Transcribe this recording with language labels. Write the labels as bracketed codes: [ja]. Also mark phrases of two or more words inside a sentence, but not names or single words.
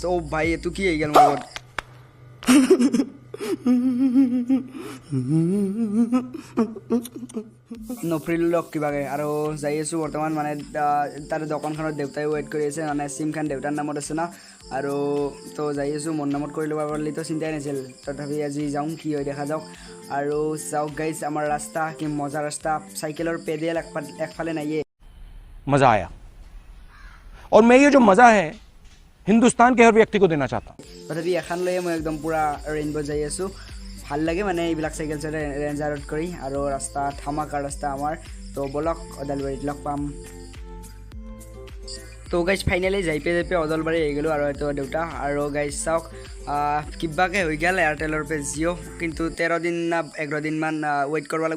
[as] অ' ভাই এইটো কি হৈ গ'ল মোৰ লগত নফৰিলোঁ লগ কিবাকৈ আৰু যাই আছোঁ বৰ্তমান মানে তাৰে দোকানখনত দেউতাই ৱেইট কৰি আছে মানে চিমখন দেউতাৰ নামত আছে না আৰু তো যাই আছোঁ মোৰ নামত কৰি ল'ব পাৰিলেতো চিন্তাই নাছিল তথাপি আজি যাওঁ কি হয় দেখা যাওক আৰু যাওক গাইজ আমাৰ ৰাস্তা কি মজা ৰাস্তা চাইকেলৰ পেডেল একফালে নাইয়ে [hi] मज़ा आया और मैं ये जो मज़ा है हिंदुस्तान के हर व्यक्ति को देना चाहता हूँ। [as] তথাপি এখন লৈয়ে মই একদম পুৰা ৰেইনবো যাই আছোঁ ভাল লাগে মানে এইবিলাক চাইকেল চাইড ৰেঞ্জাৰত কৰি আৰু ৰাস্তা ধামাকাৰ ৰাস্তা আমাৰ তো বলক ওদালবাৰীত লগ পাম। তো গাইজ ফাইনেলি যাই পাই ওদালবাৰী আহি গ'লোঁ আৰু এইটো দেউতা আৰু গাইজ চাওক কিবাকৈ হৈ গ'ল এয়াৰটেলৰ পৰা জিঅ' কিন্তু 13 দিন না 11 দিনমান ৱেইট কৰিব লাগিব।